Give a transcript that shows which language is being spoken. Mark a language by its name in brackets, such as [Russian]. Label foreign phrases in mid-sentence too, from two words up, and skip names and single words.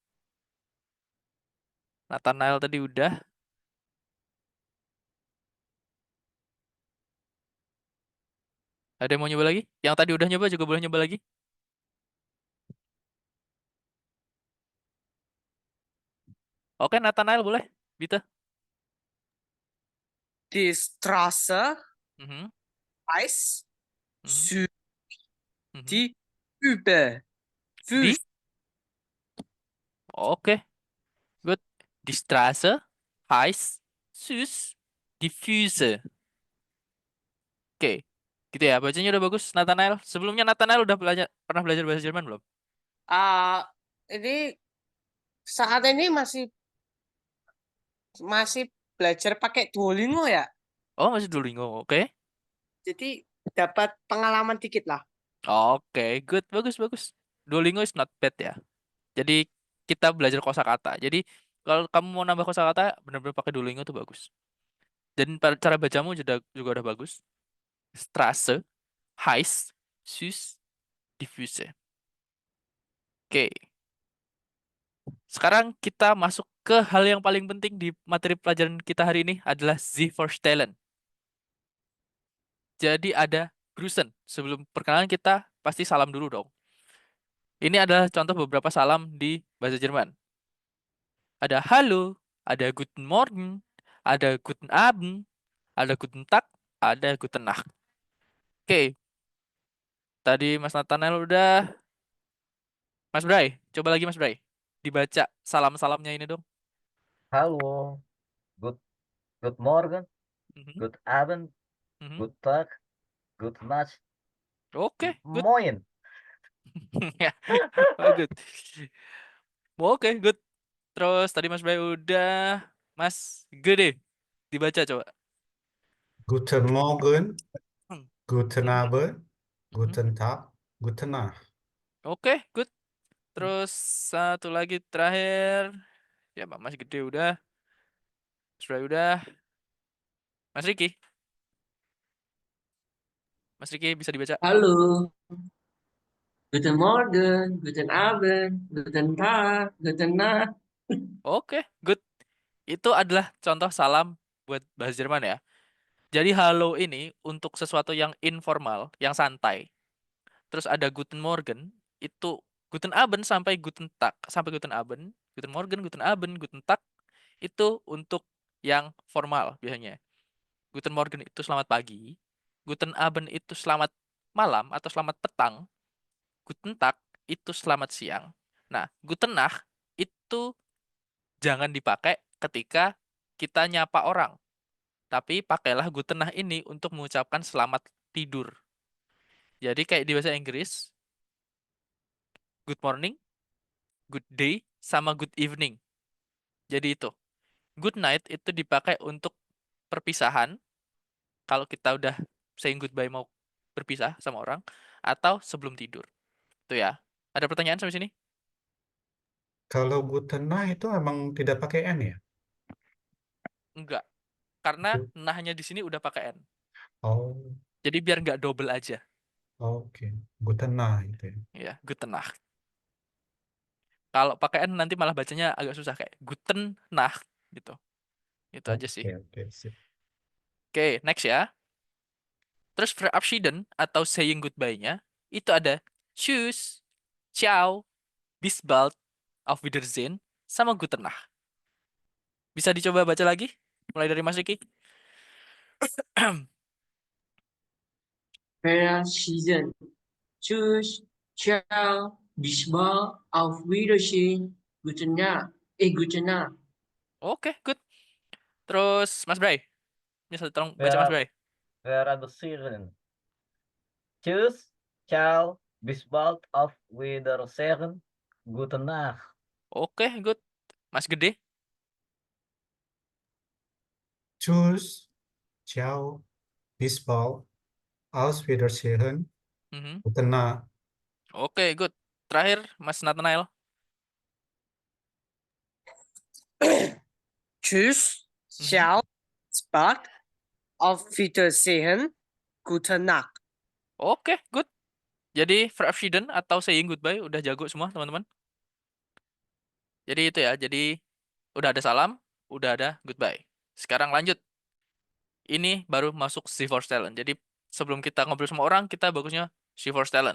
[Indonesian] Nathanael tadi udah. Ada yang mau nyoba lagi? Yang tadi udah nyoba juga boleh nyoba lagi. Oke, Nathanael boleh. Bita. [German] Die Straße Mhm, heißt mhm, Süd, mhm. die Übe, Di? Wüste. [Indonesian] Oke, good. [German] Die Straße heißt süß die Füße. [Indonesian] Oke, gitu ya. Bacanya udah bagus, Nathanael. Sebelumnya Nathanael udah pernah belajar bahasa Jerman belum? Ah, ini saat ini masih belajar pakai Duolingo ya. Oh, masih Duolingo. Oke. Jadi dapat pengalaman dikit lah. Oke, good. Bagus, bagus. [English] Duolingo is not bad [Indonesian] ya. Jadi kita belajar kosakata. Jadi kalau kamu mau nambah kosakata, benar-benar pakai Duolingo tuh bagus. Dan cara bacamu juga udah bagus. [German] Straße, heiß, süß, diffuse. [Indonesian] Oke. Sekarang kita masuk ke hal yang paling penting di materi pelajaran kita hari ini adalah [German] Sie verstehen. [Indonesian] Jadi ada Grüßen. Sebelum perkenalan kita pasti salam dulu dong. Ini adalah contoh beberapa salam di bahasa Jerman. Ada Halo, ada [German] Guten Morgen, [Indonesian] ada [German] Guten Abend, [Indonesian] ada [German] Guten Tag, [Indonesian] ada [German] Guten Nacht. [Indonesian] Oke, tadi Mas Nathanael udah. Mas Bray, coba lagi Mas Bray. Dibaca salam-salamnya ini dong. [German] Halo, [English] good good morning, Mhm, [German] good Abend, mhm. good Tag, good Nacht, [Indonesian] Oke, good. [German] Moin. [Indonesian] Ya, oh, good. Oke, good. Terus tadi Mas Bray udah. Mas Gede, dibaca coba. [German] Guten Morgen. Hmm. Guten Mhm, Abend. mhm. Guten Tag. Guten Nacht. [Indonesian] Oke, good. Terus satu lagi terakhir. Ya, Mas Gede udah. Mas Bray udah. Mas Riki. Mas Riki bisa dibaca. [German] Halo, guten Morgen, guten Abend, guten Tag, guten Nacht. [Indonesian] Oke, good. Itu adalah contoh salam buat bahasa Jerman ya. Jadi halo ini untuk sesuatu yang informal, yang santai. Terus ada [German] Guten Morgen, [Indonesian] itu [German] Guten Abend [Indonesian] sampai [German] Guten Tag, [Indonesian] sampai [German] Guten Abend, Guten Morgen, Guten Abend, Guten Tag, [Indonesian] itu untuk yang formal biasanya. [German] Guten Morgen [Indonesian] itu selamat pagi, [German] Guten Abend [Indonesian] itu selamat malam atau selamat petang, [German] Guten Tag [Indonesian] itu selamat siang. Nah, [German] Guten Nacht [Indonesian] itu jangan dipakai ketika kita nyapa orang. Tapi pakailah [German] Guten Nacht [Indonesian] ini untuk mengucapkan selamat tidur. Jadi kayak di bahasa Inggris, [English] good morning, good day, sama good evening. [Indonesian] Jadi itu. [English] Good night [Indonesian] itu dipakai untuk perpisahan. Kalau kita udah [English] saying goodbye [Indonesian] mau berpisah sama orang. Atau sebelum tidur. Itu ya. Ada pertanyaan sampai sini? Kalau [German] Guten Nacht [Indonesian] itu emang tidak pakai N ya? Enggak. Karena nahnya di sini udah pakai N. Oh, Jadi biar nggak double aja. oke. [German] Guten Nacht [Indonesian] itu ya. Ya, [German] Guten Nacht. [Indonesian] Kalau pakai N nanti malah bacanya agak susah kayak [German] Guten Nacht [Indonesian] gitu. Itu aja sih. Oke, oke, sip. Oke, next ya. Terus verabschieden atau [English] saying goodbye-nya [Indonesian] itu ada [German] tschüss, ciao, bis bald, auf Wiedersehen, [Indonesian] sama [German] Guten Nacht. [Indonesian] Bisa dicoba baca lagi? Mulai dari Mas Riki. [German] Verabschieden. Tschüss, ciao, bis bald auf Wiedersehen. Guten Nacht. [Indonesian] Oke, good. Terus Mas Bray, bisa tolong baca Mas Bray. [German] Verabschieden. Tschüss, ciao, bis bald auf Wiedersehen. Guten Nacht. [Indonesian] Oke, good. Mas Gede. [German] Tschüss, ciao, bis bald, auf Wiedersehen, Mhm. gute Nacht. [Indonesian] Oke, good. Terakhir Mas Nathanael. [German] Tschüss, Mhm. ciao, bis bald, auf Wiedersehen, gute Nacht. [Indonesian] Oke, good. Jadi verabschieden atau [English] saying goodbye [Indonesian] udah jago semua teman-teman. Jadi itu ya. Jadi udah ada salam, udah ada goodbye. Sekarang lanjut. Ini baru masuk Talent. Jadi sebelum kita ngobrol sama orang, kita bagusnya Talent.